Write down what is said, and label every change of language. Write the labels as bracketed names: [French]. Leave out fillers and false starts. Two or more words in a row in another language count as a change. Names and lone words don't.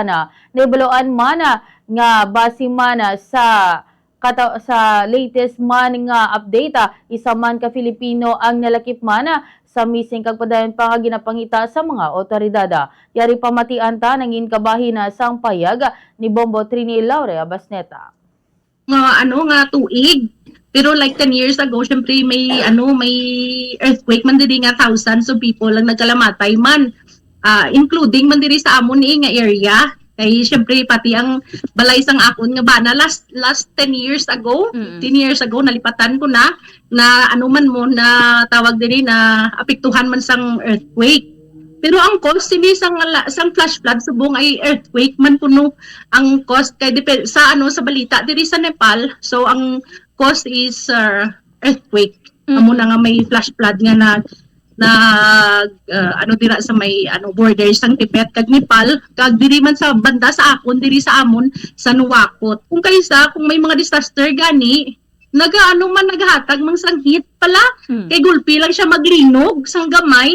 [Hiligaynon] Nibaloan man nga base man sa latest man nga update, isa man ka Filipino ang nalakip man sa missing kag padayon pa nga ginapangita sa mga otoridad. Yari pamatian ta nangin kabahin sang payag ni Bombo Trini Laurea Basneta. Nga tuig. Pero [English] like 10 years ago, [Hiligaynon] syempre may earthquake man diri nga [English] thousands of people [Hiligaynon] ang nagkalamatay man. Including man diri sa amon ni nga area. Kay syempre pati ang balay sang akon nga bana [English] last 10 years ago, 10 years ago [Hiligaynon] nalipatan ko na na tawag diri na apektuhan man sang earthquake. Pero ang cause sini sang flash flood subong ay earthquake man kuno ang cause kay sa sa balita diri sa Nepal. [English] So ang cause is earthquake. [Hiligaynon] Amo na nga may flash flood nga dira sa may border sang Tibet kag Nepal kag diri man sa banda sa akon diri sa amon sa Nuwakot. Kung may mga disaster gani naghatag mang sanghit pala kay gulpi lang siya maglinog sang gamay.